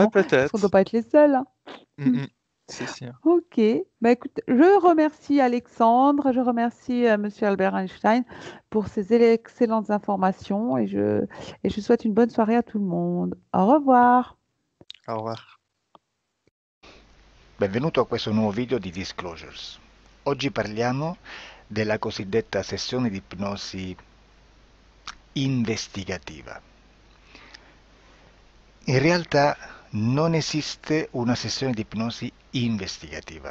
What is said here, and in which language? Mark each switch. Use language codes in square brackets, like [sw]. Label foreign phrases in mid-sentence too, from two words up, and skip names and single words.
[fr] ponctuellement, parce qu'on ne doit peut-être. pas être les seuls. Hein. Mm, mm, c'est sûr. Ok. Bah, écoute, je remercie Alexandre, je remercie Monsieur Albert Einstein pour ces excellentes informations et je souhaite une bonne soirée à tout le monde. Au revoir. Au revoir. [it] Benvenuto a questo nuovo video di Disclosures. Oggi parliamo della cosiddetta sessione di ipnosi investigativa. In realtà non esiste una sessione di ipnosi investigativa.